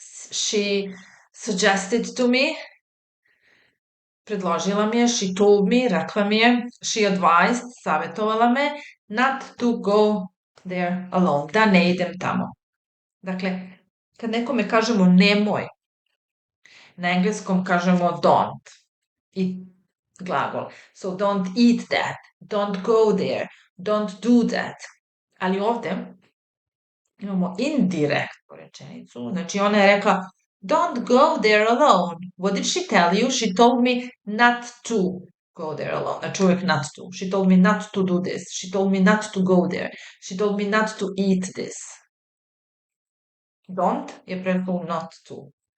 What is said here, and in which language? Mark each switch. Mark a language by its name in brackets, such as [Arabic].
[English] She suggested to me, [Bosnian] predložila mi je, [English] she told me, [Bosnian] rekla mi je, [English] she advised, [Bosnian] savjetovala me, [English] not to go there alone, [Bosnian] da ne idem tamo. Dakle, kad nekome kažemo nemoj, Na engleskom kažemo don't. I glagol. [English] So don't eat that, don't go there, don't do that. [Bosnian] Ali ovde imamo indirektnu rečenicu. Znači ona je rekla [English] don't go there alone. What did she tell you? She told me not to go there alone. [Bosnian] Znači uvijek [English] not to. She told me not to do this. She told me not to go there. She told me not to eat this. Don't [Bosnian] je prethodno [English] not to.